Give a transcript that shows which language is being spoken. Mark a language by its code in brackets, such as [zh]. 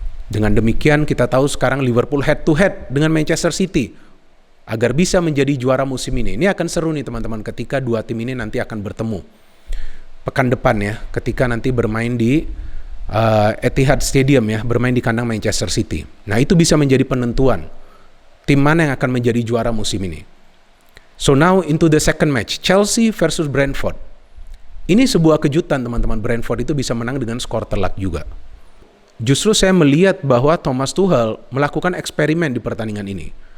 [id] Dengan demikian kita tahu sekarang Liverpool head to head dengan Manchester City agar bisa menjadi juara musim ini. Ini akan seru nih teman-teman ketika dua tim ini nanti akan bertemu pekan depan ya, ketika nanti bermain di Etihad Stadium ya, bermain di kandang Manchester City. Nah itu bisa menjadi penentuan tim mana yang akan menjadi juara musim ini. [en] So now into the second match, Chelsea versus Brentford. [id] Ini sebuah kejutan teman-teman, Brentford itu bisa menang dengan skor telak juga. Justru saya melihat bahwa Thomas Tuchel melakukan eksperimen di pertandingan ini.